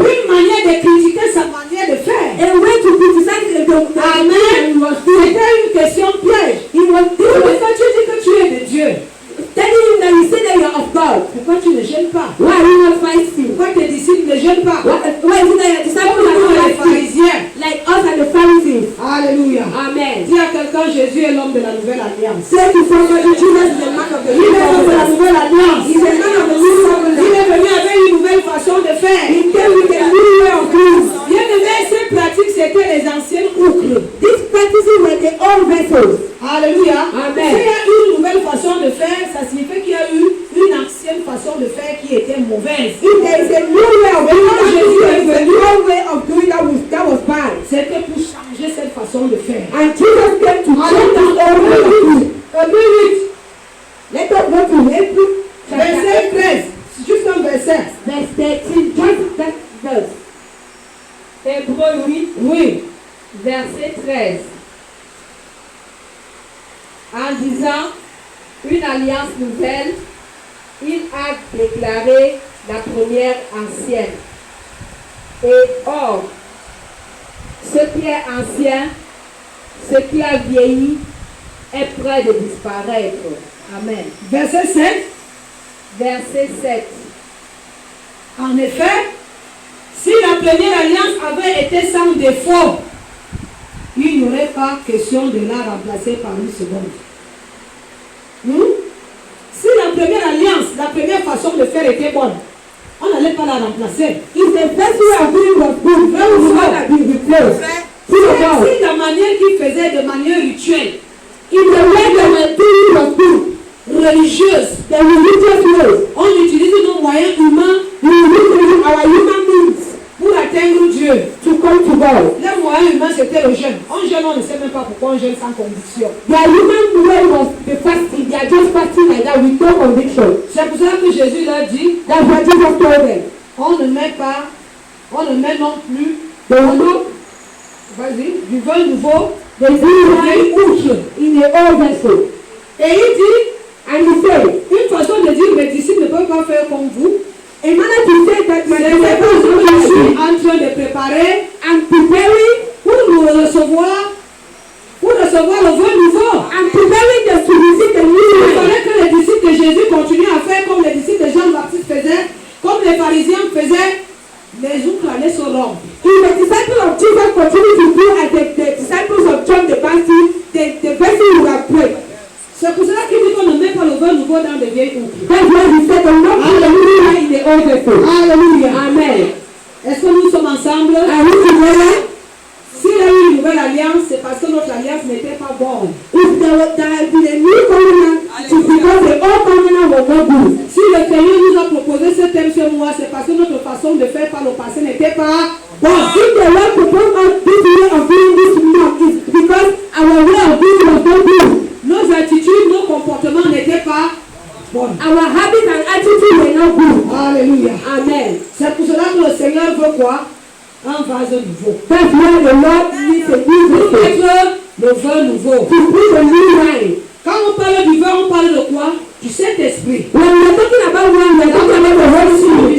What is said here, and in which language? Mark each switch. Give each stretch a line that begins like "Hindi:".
French: Une manière de critiquer sa manière de faire.
English: A way to criticize the
French: Amen. C'était une question piège.
English: He was
French: Quand tu dis que tu es de Dieu,
English: telling him that you say that you are of God.
French: pourquoi tu ne gênes pas?
English: Why are you not fighting?
French: Pourquoi tes disciples ne gênent pas?
English: Why is it that your disciples are
French: Comme
English: not like you?
French: pharisiens.
English: Like us and the Pharisees.
French: Alléluia. Amen. Dis à quelqu'un, Jésus est l'homme de la nouvelle alliance.
English: Say to somebody, Jesus is the man of the
French: Il
English: new
French: est l'homme de la
English: covenant.
French: nouvelle alliance.
English: He's the man of the new
French: est venu avec une nouvelle façon de faire.
English: He came with a new way of doing.
French: Bien aimé, ces pratiques, c'était les anciennes oucles.
English: These practices were the old vessels.
French: Alléluia. Amen. S'il y a une nouvelle façon de faire, ça signifie qu'il y a eu une ancienne façon de faire qui était mauvaise.
English: If there is a new way of doing that,
French: Jésus est
English: there is a new way of doing that was bad.
French: C'était pour changer cette façon de faire.
English: And Jesus came to change that old way of doing. Let us go to Hebrews
French: Verset 13. C'est juste un verset.
English: verse 13. Just that verse. Hébreux 8,
French: Oui. verset 13. En disant une alliance nouvelle, il a déclaré la première ancienne. Et or, ce qui est ancien, ce qui a vieilli, est près de disparaître. Amen. Verset 7. Verset 7. En effet, si la première alliance avait été sans défaut, il n'y aurait pas question de la remplacer par une seconde. Si la première alliance, la première façon de faire était bonne, on n'allait pas la remplacer.
English: If the first way of doing was good, then we would not be replaced.
French: Si la manière qu'il faisait de manière rituelle,
English: If the way they were doing was good,
French: religieuse,
English: the religious way,
French: on utilise nos moyens humains
English: we use our human beings
French: pour atteindre Dieu.
English: to come to God.
French: Les moyens humains, c'était le jeûne. On jeûne, on ne sait même pas pourquoi on jeûne sans conviction.
English: Their human way was the fasting. They are just fasting like that with no conviction.
French: C'est pour ça que Jésus leur dit,
English: That's what Jesus told them.
French: on ne met non plus
English: They will not,
French: du vin nouveau
English: they do wine in a old vessel.
French: Et il dit,
English: And he said,
French: une façon de dire, mes disciples ne peuvent pas faire comme vous.
English: in order to say that my
French: C'est la façon que je suis en train de préparer
English: I'm preparing,
French: pour nous recevoir, le vin nouveau.
English: I'm preparing them to receive the
French: Il
English: new wine.
French: fallait que les disciples de Jésus continuent à faire comme les disciples de Jean-Baptiste faisaient, comme les pharisiens faisaient, les oucles allaient se rompre.
English: If the disciples of Jesus continue to do as the disciples of John the Baptist, the vessel will have break.
French: C'est pour cela qu'il dit qu'on ne met pas le vin nouveau dans des vieilles oucles.
English: That's why he said, "I'm not put the new wine in the old vessel."
French: Alléluia. Amen. Est-ce que nous sommes ensemble?
English: Are we together?
French: S'il y a eu une nouvelle alliance, c'est parce que notre alliance n'était pas bonne.
English: If there had been a new covenant, it is because the old covenant was not good.
French: Si le Seigneur nous a proposé ce thème ce mois, c'est parce que notre façon de faire par le passé n'était pas
English: But if the Lord proposed us this way of doing this month, it's because our way of doing was not good.
French: nos attitudes, nos comportements n'étaient pas bons.
English: Our habits and attitudes were not good.
French: Alléluia. Amen. C'est pour cela que le Seigneur veut quoi? Un vase nouveau.
English: That's why the Lord needs a new
French: Pour
English: vessel.
French: mettre le vin nouveau.
English: To put a new wine.
French: Quand on parle du vin, on parle de quoi? Du Saint-Esprit.
English: When we are talking about wine, we are talking about the Holy Spirit.